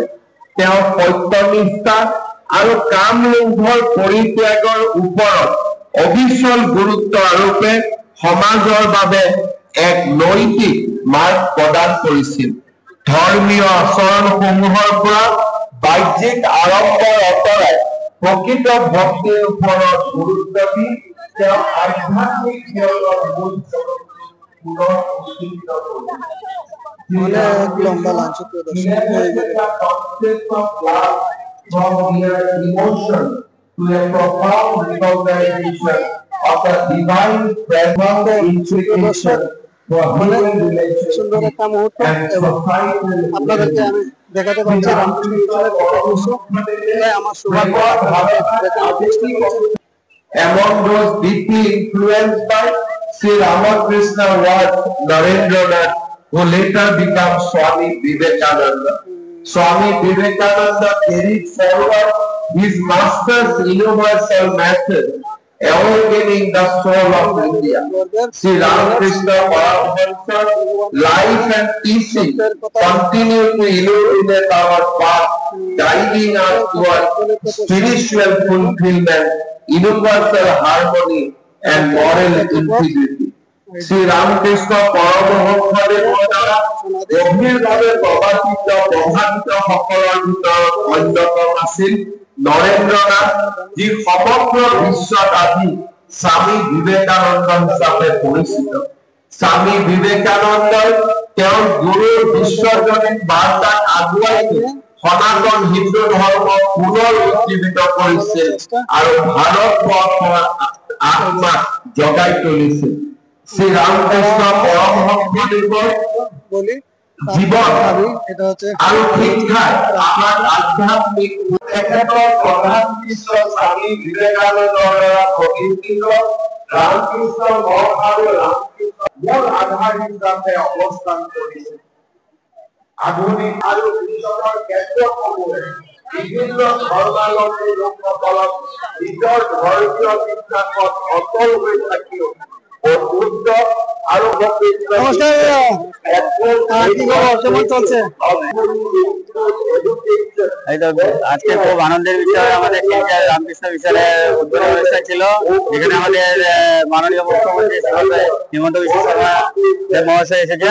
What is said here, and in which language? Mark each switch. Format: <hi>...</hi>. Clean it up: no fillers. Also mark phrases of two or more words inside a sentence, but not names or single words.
<as>তেওঁ সত্যনিষ্ঠা আৰু কামলোভৰ পৰিত্যাগৰ ওপৰত অবিচল গুৰুত্ব আৰোপে সমাজৰ বাবে এক নৈতিক মাৰ্গ প্ৰদান কৰিছিল। ধৰ্মীয় আচৰণসমূহৰ পৰা বাহ্যিক আড়ম্বৰ আঁতৰাই প্ৰকৃত ভক্তিৰ ওপৰত গুৰুত্ব দি তেওঁ আধ্যাত্মিক জীৱনৰ মূল পুনৰ উজ্জীৱিত কৰিছিল।</as> <bn>অনেক লম্বা লাইন সুপ্রিয়</bn> <en>From their emotion to a profound recognition of the divine intuition for human</en> <bn>সুন্দর</bn> <en>relations</en> <bn>একটা মুহূর্ত</bn> <en>and</en> <bn>এবং</bn> <en>societal</en> <bn>আপনাদেরকে আমি দেখাতে পারছি রামকৃষ্ণ মিশনের একটা দৃশ্য। এটাই আমার সৌভাগ্য।</bn> <en>Among those deeply influenced by Sri Ramakrishna was Narendranath, who later became Swami Vivekananda. Swami Vivekananda carried forward his master's universal method, awakening the soul of India. Sri Ramakrishna Paramahansa's life and teaching continue to illuminate our path, guiding us toward spiritual fulfillment, universal harmony, and moral integrity.</en> <as>শ্রী রামকৃষ্ণ পরমহংসদেৱ দ্বাৰা গভীৰভাৱে প্ৰভাৱিত সকলৰ ভিতৰত অন্যতম আছিল নৰেন্দ্ৰ নাথ, যি সমগ্ৰ বিশ্বত আজি স্বামী বিবেকানন্দ হিচাপে পৰিচিত। স্বামী বিবেকানন্দই তেওঁৰ গুৰুৰ বিশ্বজনীন বাৰ্তাক আগুৱাই নি সনাতন হিন্দু ধৰ্ম পুনৰ উজ্জীৱিত কৰিছিল আৰু ভাৰতবৰ্ষৰ আত্মাক জগাই তুলিছিল। শ্রী রামকৃষ্ণ পরমহংসদেৱৰ জীবন আৰু শিক্ষাই আমাক আধ্যাত্মিক তেখেতৰ প্ৰধান শিষ্য স্বামী বিবেকানন্দৰ দ্বাৰা প্ৰতিষ্ঠিত ৰামকৃষ্ণ মঠ আৰু ৰামকৃষ্ণ মূল আধাৰ হিচাপে অৱস্থান কৰিছে। আধুনিক আৰু বিশ্বৰৰ কেন্দ্ৰসমূহে বিভিন্ন ধৰ্মাৱলম্বী লোকসকলক নিজৰ ধৰ্মীয় বিশ্বাসত অটল হৈ থাকিও বন্ধুত্ব আৰু</as> <bn>নমস্কার, কি খবর, কেমন চলছে? আজকে খুব আনন্দের বিষয় আমাদের রামকৃষ্ণ মিশনের উদ্বোধন অনুষ্ঠান ছিল, যেখানে আমাদের মাননীয় মুখ্যমন্ত্রী হিমন্ত বিশ্ব শর্মা মহাশয় এসেছেন।</bn>